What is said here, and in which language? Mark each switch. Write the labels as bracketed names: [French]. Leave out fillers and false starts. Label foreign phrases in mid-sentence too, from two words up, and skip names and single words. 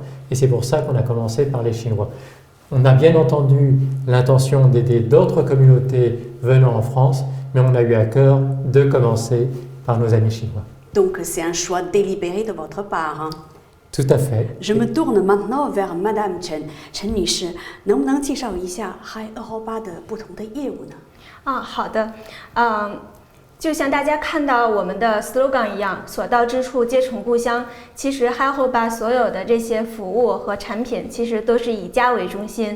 [French] Et c'est pour ça qu'on a commencé par les Chinois. On a bien entendu l'intention d'aider d'autres communautés venant en France, mais on a eu à cœur de commencer par nos amis chinois. Donc c'est un choix délibéré de votre part. Tout à fait. Je me tourne maintenant vers Madame Chen. [Chinese] Chen 女士，能不能介绍一下 Hi Europe 的不同的业务呢？好的， 就像大家看到我们的 slogan 一样，所到之处皆成故乡。其实 Hi-Ho-Ba 所有的这些服务和产品，其实都是以家为中心。